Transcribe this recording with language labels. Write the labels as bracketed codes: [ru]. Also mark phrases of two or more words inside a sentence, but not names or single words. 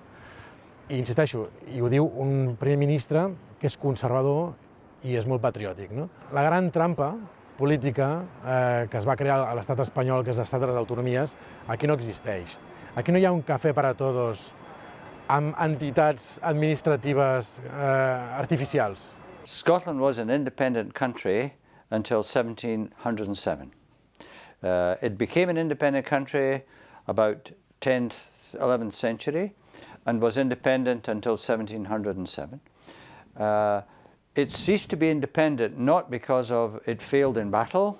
[ca] I insisteixo, i ho diu un primer ministre que és conservador i és molt patriòtic. La gran trampa política que es va crear a l'estat espanyol, que és l'estat de les autonomies, aquí no existeix. Aquí no hi ha un cafè per a tots amb entitats administratives artificials. [en] Scotland was an independent country until 1707. It became an independent country about 10th, 11th century and was independent until 1707. It ceased to be independent not because of it failed in battle.